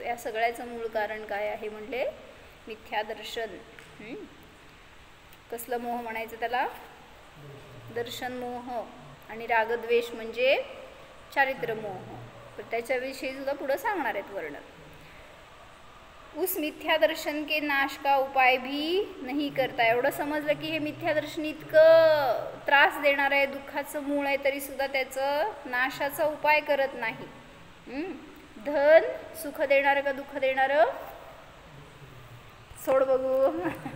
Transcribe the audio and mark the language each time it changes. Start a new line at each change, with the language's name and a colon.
Marathi: या सगळ्याचं मूळ कारण काय आहे म्हणले? मिथ्यादर्शन. कसलं मोह म्हणायचं त्याला? दर्शन मोह. आणि रागद्वेष म्हणजे चारित्र मोह. तर त्याच्याविषयी सुद्धा पुढं सांगणार आहेत वर्णन.
Hindi: उस मिथ्यादर्शन के नाश का उपाय भी नहीं करता.
Marathi: एवढं समजलं की हे मिथ्यादर्शन इतकं त्रास देणार आहे, दुःखाचं मूळ आहे, तरी सुद्धा त्याचं नाशाचा उपाय करत नाही. धन सुख देणार का दुःख देणार? सोड बघू.